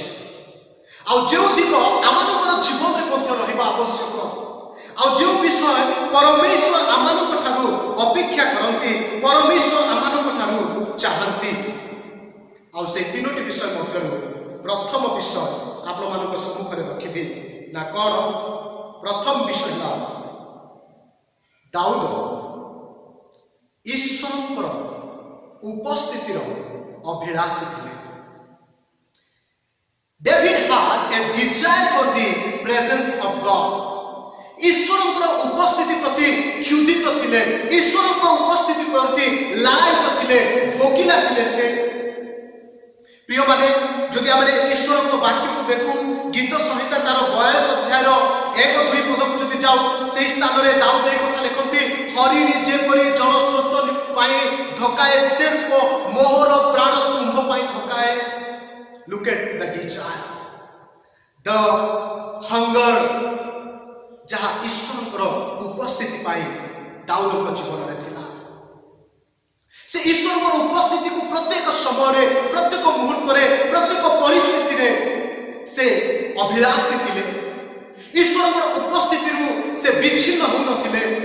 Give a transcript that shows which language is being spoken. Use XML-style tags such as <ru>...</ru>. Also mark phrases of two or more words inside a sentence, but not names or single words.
<or>ଆଉ ଯେଉଁ ଦିଗ ଆମମାନଙ୍କର ଜୀବନରେ ମଧ୍ୟ ରହିବା ଆବଶ୍ୟକ, ଆଉ ଯେଉଁ ବିଷୟ ପରମେଶ୍ୱର ଆମମାନଙ୍କ ଠାରୁ ଅପେକ୍ଷା କରନ୍ତି, ପରମେଶ୍ୱର ଆମମାନଙ୍କ ଠାରୁ ଚାହାନ୍ତି, ଆଉ ସେଇ ତିନୋଟି ବିଷୟ ମଧ୍ୟରୁ ପ୍ରଥମ ବିଷୟ ଆପଣମାନଙ୍କ ସମ୍ମୁଖରେ ରଖିବି। ନା କ'ଣ? ପ୍ରଥମ ବିଷୟ ହେଲା ଦାଉଦ ଈଶ୍ୱରଙ୍କର ଉପସ୍ଥିତିର ଅଭିଳାଷୀ ଥିଲେ।</or> <en>David had a desire for the presence of God.</en> <or>ଈଶ୍ୱରଙ୍କର ଉପସ୍ଥିତି ପ୍ରତି କ୍ଷୁଧିତ ଥିଲେ, ଈଶ୍ୱରଙ୍କ ଉପସ୍ଥିତି ପ୍ରତି ଲାଳାୟିତ ଥିଲେ, ଭୋକିଲା ଥିଲେ ସେ। ପ୍ରିୟମାନେ, ଯଦି ଆମେ ଈଶ୍ୱରଙ୍କ ବାକ୍ୟକୁ ଦେଖୁ, ଗୀତ ସଂହିତା ତାର 42 ଅଧ୍ୟାୟର 1-2 ପଦକୁ ଯଦି ଯାଉ, ସେହି ସ୍ଥାନରେ ଦାଉଦ ଏହି କଥା ଲେଖନ୍ତି, ହରିଣୀ ଯେପରି ଜଳସ୍ରୋତ ପାଇଁ ଧକାଏ, ସେର୍ପ ମୋହର ପ୍ରାଣ ତୁମ୍ଭ ପାଇଁ ଧକାଏ।</or> <en>Look at the desire, the hunger,</en> <or>ଯାହା ଈଶ୍ୱରଙ୍କର ଉପସ୍ଥିତି ପାଇଁ ଦାଉଦଙ୍କ ଜୀବନରେ ଥିଲା। ସେ ଈଶ୍ୱରଙ୍କର ଉପସ୍ଥିତିକୁ ପ୍ରତ୍ୟେକ ସମୟରେ, ପ୍ରତ୍ୟେକ ମୁହୂର୍ତ୍ତରେ, ପ୍ରତ୍ୟେକ ପରିସ୍ଥିତିରେ ସେ ଅଭିଳାଷୀ ଥିଲେ। ଈଶ୍ୱରଙ୍କର ଉପସ୍ଥିତିରୁ ସେ ବିଚ୍ଛିନ୍ନ ହେଉନଥିଲେ।</or>